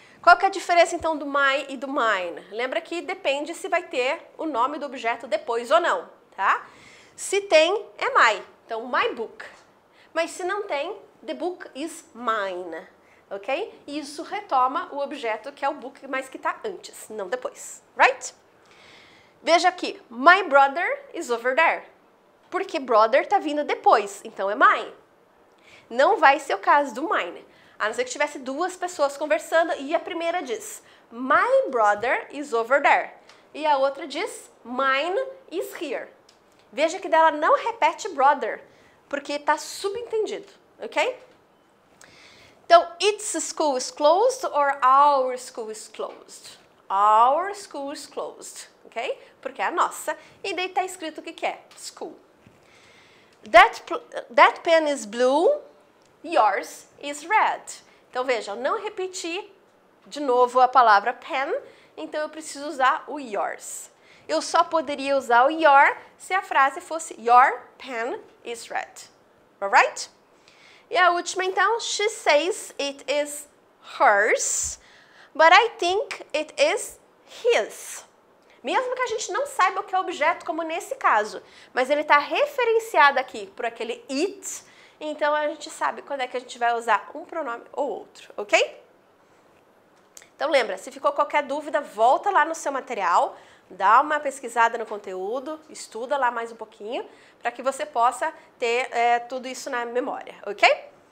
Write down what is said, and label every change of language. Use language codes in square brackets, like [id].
[pt] Qual que é a diferença então do my e do mine? Lembra que depende se vai ter o nome do objeto depois ou não, tá? Se tem, é my. Então, my book. Mas se não tem, [en] the book is mine. [pt] ok? E isso retoma o objeto que é o book, mas que está antes, não depois, right? [en] Veja aqui, my brother is over there. [pt] Porque brother está vindo depois, então é mine. Não vai ser o caso do mine. A não ser que tivesse duas pessoas conversando e a primeira diz, [en] my brother is over there. [pt] E a outra diz, [en] mine is here. [pt] Veja que dela não repete brother, porque está subentendido, ok? [en] Então, its school is closed or our school is closed? Our school is closed, ok? [pt] Porque é a nossa. E daí está escrito o que é? School. [en] That pen is blue, yours is red. [pt] Então, veja, eu não repeti de novo a palavra pen, então eu preciso usar o yours. Eu só poderia usar o your se a frase fosse [en] your pen is red. Alright? [pt] E a última, então, [en] she says it is hers, but I think it is his. [pt] Mesmo que a gente não saiba o que é objeto, como nesse caso, mas ele está referenciado aqui por aquele it, então a gente sabe quando é que a gente vai usar um pronome ou outro, ok? Então lembra, se ficou qualquer dúvida, volta lá no seu material, dá uma pesquisada no conteúdo, estuda lá mais um pouquinho, para que você possa ter tudo isso na memória, ok?